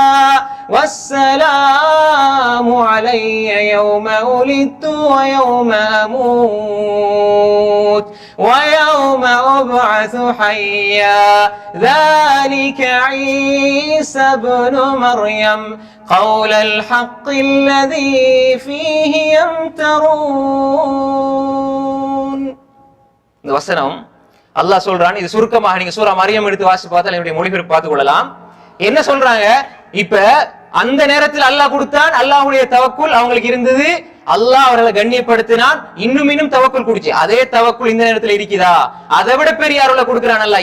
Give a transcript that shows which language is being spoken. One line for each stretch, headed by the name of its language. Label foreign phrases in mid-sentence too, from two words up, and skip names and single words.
Arabic: والسلام علي يوم ولدت ويوم أموت ويوم أبعث حيا ذلك عيسى ابن مريم قول الحق الذي فيه يمترون.
Tamil: இந்த வசனம் அல்லாஹ் சொல்றான். இது சுருக்கமாக நீங்க சூரா மரியம் எடுத்து வாசி பார்த்தால் என்னுடைய மொழிபெயர்ப்பு பார்த்துக் கொள்ளலாம். என்ன சொல்றாங்க? இப்ப அந்த நேரத்தில் அல்லாஹ் கொடுத்தான், அல்லாஹ்வுடைய தவக்குல் அவங்களுக்கு இருந்தது, அல்லாஹ் அவர்களை கண்ணியப்படுத்தினான், இன்னும் தவக்குல் குடிச்சு. அதே தவக்குல் இந்த நேரத்தில் இருக்குதா? அதை விட பெரிய அருளை கொடுக்கிறான் அல்லாஹ்.